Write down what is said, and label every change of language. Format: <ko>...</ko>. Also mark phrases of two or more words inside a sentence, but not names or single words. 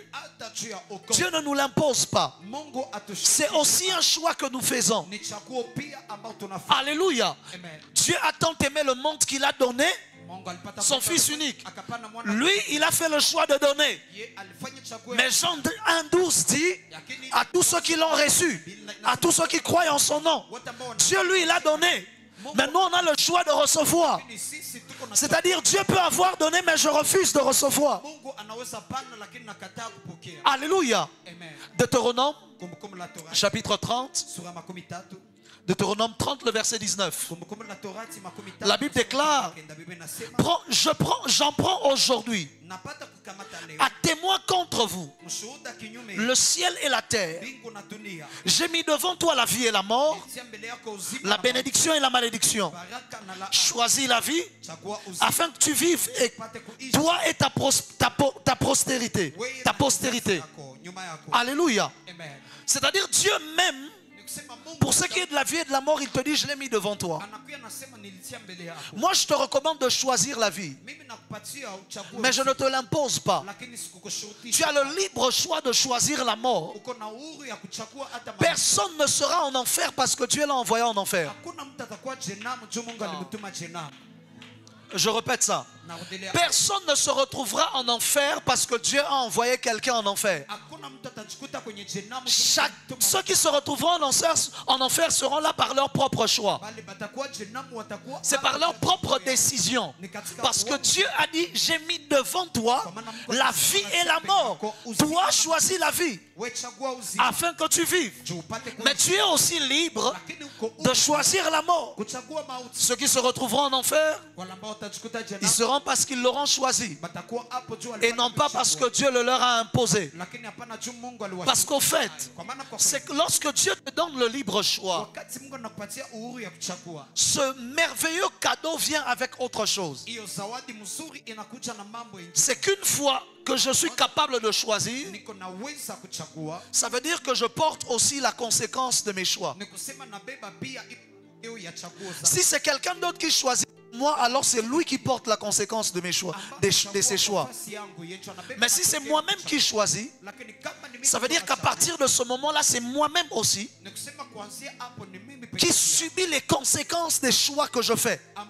<sw>hata juu ya okovu.</sw> <fr>Dieu ne nous l'impose pas.</fr> <sw>Mungu atushirikisha.</sw> <fr>C'est aussi un choix que nous faisons.</fr> <sw>Ni chaguo pia ambao tunafanya.</sw> <fr>Alléluia.</fr> <sw>Amen.</sw> <fr>Dieu a tant aimé le monde qu'il a donné</fr> <sw>Mungu alipata</sw> <fr>son</fr> <sw>kupenda</sw> <fr>fils</fr> <sw>mwana,</sw> <fr>unique.</fr> <sw>akapana mwana.</sw> <fr>Lui, il a fait le choix de donner.</fr> <sw>Ye alifanya chaguo ya-</sw> <fr>Mais Jean 1,12 dit à tous ceux qui l'ont reçu, à tous ceux qui croient en son nom,</fr> <sw>wote ambao wana-</sw> <fr>Dieu lui, il a donné. Maintenant, on a le choix de recevoir.</fr> <sw>Lakini sisi tuko na</sw> <fr>C'est-à-dire, Dieu peut avoir donné, mais je refuse de recevoir.</fr> <sw>Mungu anaweza pana lakini nakataa kupokea.</sw> <fr>Alléluia.</fr> <sw>Amen.</sw> <fr>Deutéronome,</fr> <sw>Kumbukumbu la Torati</sw> <fr>chapitre 30.</fr> <sw>sura makumi tatu.</sw> <fr>Deutéronome 30, le verset 19.</fr> <sw>Kumbukumbu la Torati makumi tatu.</sw> <fr>La Bible déclare,</fr> <sw>Kenda Biblia inasema,</sw> <fr>j'en prends aujourd'hui</fr> <sw>napata kukamata leo</sw> <fr>à témoin contre vous</fr> <sw>mshuhuda kinyume</sw> <fr>le ciel et la terre.</fr> <sw>mbingu na dunia.</sw> <fr>J'ai mis devant toi la vie et la mort,</fr> <sw>Tia mbele yako uzima</sw> <fr>la</fr> <sw>na</sw> <fr>bénédiction et la malédiction.</fr> <sw>baraka na la</sw> <fr>Choisis la vie</fr> <sw>chagua uzima</sw> <fr>afin que tu vives, et</fr> <sw>upate kuishi.</sw> <fr>toi et ta postérité.</fr> <sw>Wewe</sw> <fr>Ta</fr> <sw>na</sw> <fr>postérité.</fr> <sw>kizazi yako, nyuma yako.</sw> <fr>Alléluia.</fr> <sw>Amen.</sw> <fr>C'est-à-dire Dieu même,</fr> <sw>Ni kusema Mungu</sw> <fr>pour ce qui est de la vie et de la mort, il te dit, je l'ai mis devant toi.</fr> <sw>anakuya nasema nilitia mbele yako.</sw> <fr>Moi, je te recommande de choisir la vie,</fr> <sw>Mimi nakupatia uchague.</sw> <fr>mais je ne te l'impose pas.</fr> <sw>Lakini</sw> <fr>Tu</fr> <sw>sikukushurutisha.</sw> <fr>as le libre choix de choisir la mort.</fr> <sw>Uko na uhuru ya kuchagua hata mauti.</sw> <fr>Personne ne sera en enfer parce que Dieu l'a envoyé en enfer.</fr> <sw>Hakuna mtu atakuwa jenamu juu Mungu alimtuma jenamu.</sw> <fr>Je répète ça.</fr> <sw>Narudilia.</sw> <fr>Personne ne se retrouvera en enfer parce que Dieu a envoyé quelqu'un en enfer.</fr> <sw>Hakuna mtu atajikuta kwenye jenamu juu Mungu alimtuma.</sw> <fr>Ceux qui se retrouveront en enfer seront là par leur propre choix.</fr> <sw>Bali batakuwa jenamu watakuwa</sw> <fr>C'est par leur propre décision. Parce que Dieu a dit, j'ai mis devant toi la vie et la mort. Toi, choisis la vie</fr> <sw>we chagua uzima</sw> <fr>afin que tu vives.</fr> <sw>juu upate</sw> <fr>Mais tu es aussi libre</fr> <sw>lakini uko</sw> <fr>de choisir la mort.</fr> <sw>kuchagua mauti.</sw> <fr>Ceux qui se retrouveront en enfer,</fr> <sw>Wale ambao watajikuta</sw> <fr>ils</fr> <sw>jenamu</sw> <fr>seront parce qu'ils l'auront choisi.</fr> <sw>batakuwa hapo juu</sw> <fr>Et non pas parce que Dieu le leur a imposé.</fr> <sw>lakini hapana juu Mungu</sw> <fr>Parce qu'au fait,</fr> <sw>kwa maana kwa</sw> <fr>c'est que lorsque Dieu te donne le libre choix,</fr> <sw>wakati Mungu anakupatia uhuru ya kuchagua,</sw> <fr>ce merveilleux cadeau vient avec autre chose.</fr> <sw>hiyo zawadi mzuri inakuja na mambo yengi.</sw> <fr>C'est qu'une fois que je suis capable de choisir,</fr> <sw>niko naweza kuchagua,</sw> <fr>ça veut dire que je porte aussi la conséquence de mes choix.</fr> <sw>ni kusema nabeba pia hiyo ya chaguo zangu.</sw> <fr>Si c'est quelqu'un d'autre qui choisit moi, alors c'est lui qui porte la conséquence de mes choix, de ses choix. Mais si c'est moi-même qui choisis, ça veut dire qu'à partir de ce moment-là, c'est moi-même aussi qui subit les conséquences des choix que je fais.</fr>